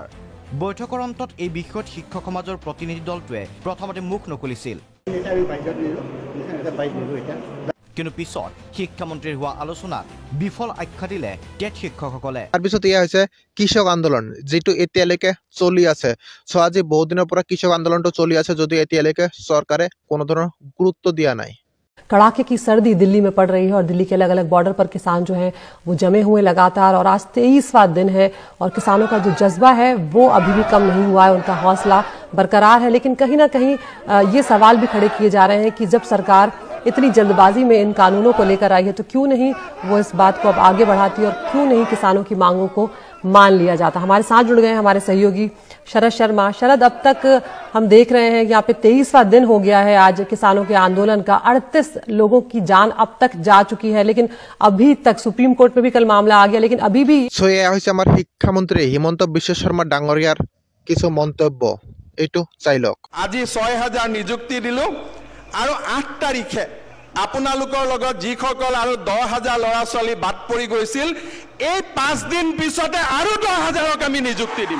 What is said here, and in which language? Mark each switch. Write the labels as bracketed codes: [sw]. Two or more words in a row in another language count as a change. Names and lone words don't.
[as] বৈঠকৰ অন্তত এই বিষয়ত শিক্ষক সমাজৰ প্ৰতিনিধি দলটোৱে প্ৰথমতে মুখ নখুলিছিল, কিন্তু পিছত শিক্ষামন্ত্ৰীৰ হোৱা আলোচনাত বিফল আখ্যা দিলে টেট শিক্ষকসকলে। তাৰপিছত এয়া হৈছে কৃষক আন্দোলন, যিটো এতিয়ালৈকে চলি আছে। সো আজি বহু দিনৰ পৰা কৃষক আন্দোলনটো চলি আছে, যদিও এতিয়ালৈকে চৰকাৰে কোনো ধৰণৰ গুৰুত্ব দিয়া নাই। [hi] कड़ाके की सर्दी दिल्ली में पड़ रही है और दिल्ली के अलग अलग बॉर्डर पर किसान जो हैं वो जमे हुए लगातार, और आज 23वां दिन है और किसानों का जो जज्बा है वो अभी भी कम नहीं हुआ है, उनका हौसला बरकरार है। लेकिन कहीं ना कहीं ये सवाल भी खड़े किए जा रहे हैं कि जब सरकार इतनी जल्दबाजी में इन कानूनों को लेकर आई है तो क्यों नहीं वो इस बात को अब आगे बढ़ाती और क्यों नहीं किसानों की मांगों को मान लिया जाता। हमारे साथ जुड़ गए हैं हमारे सहयोगी शरद शर्मा। शरद, अब तक हम देख रहे हैं यहाँ पे 23वां दिन हो गया है आज किसानों के आंदोलन का। 38 लोगों की जान अब तक जा चुकी है, लेकिन अभी तक सुप्रीम कोर्ट में भी कल मामला आ गया, लेकिन अभी भी। [as] सो এয়া হৈছে আমাৰ শিক্ষামন্ত্ৰী হিমন্ত বিশ্ব শৰ্মা ডাঙৰীয়াৰ কিছু মন্তব্য, এইটো চাই লওক। আজি 6000 নিযুক্তি দিলো আৰু 8 তাৰিখে আপোনালোকৰ লগত যিসকল আৰু 10,000 ল'ৰা ছোৱালী বাদ পৰি গৈছিল, এই 5 দিন পিছতে আৰু 10,000ক আমি নিযুক্তি দিম।